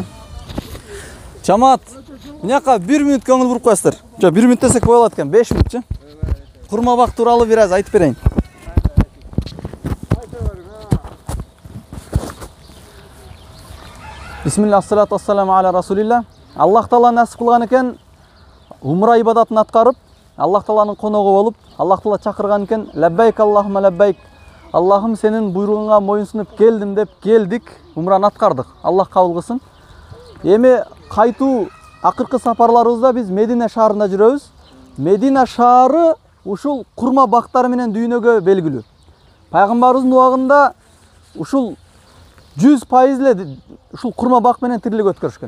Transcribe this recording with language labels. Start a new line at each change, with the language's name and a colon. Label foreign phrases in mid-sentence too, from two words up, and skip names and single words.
Kyrgyz: Жамаат, мынакка 1 минут көңүл буруп коесуздар. Жок, 1 минут десек болот экен, 5 минутчу. Курмабак тууралуу бир аз айтып берейин.
Arabic: بسم الله، الصلاة والسلام على رسول الله.
Kyrgyz: Аллах Таала насип кылган экен, умра ибадатын аткарып, Аллах Тааланын коногу болуп, Аллах Таала чакырган экен,
Arabic: لبيك اللهم لبيك.
Kyrgyz: Аллахым сенин буйругуңа моюнсунуп келдим деп келдик, умраны аткардык. Аллах кабыл кылсын. Эми кайтуу акыркы сапарларыбызда биз Медина шаарында жүрөбүз. Медина шаары ушул курма бактары менен дүйнөгө белгилүү. Пайгамбарыбыздын убагында ушул 100% эле ушул курма бак менен тирилик өткөрүшкөн.